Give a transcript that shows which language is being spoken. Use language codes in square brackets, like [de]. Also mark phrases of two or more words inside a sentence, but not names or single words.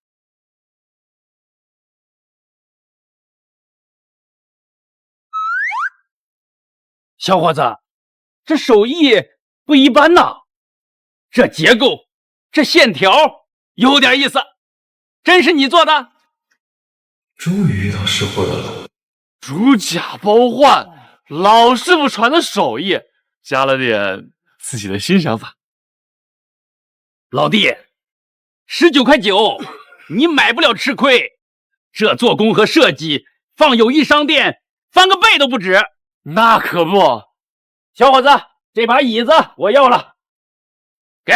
[zh] 小伙子，這手藝不一般吶！這結構，這線條有點意思，真是你做的？終於遇到識貨的了，如假包換，老師傅傳的手藝，加了點自己的新想法。老弟， 19.9，你买不了吃亏。这做工和设计，放友谊商店翻个倍都不止。那可不，小伙子，这把椅子我要了，给，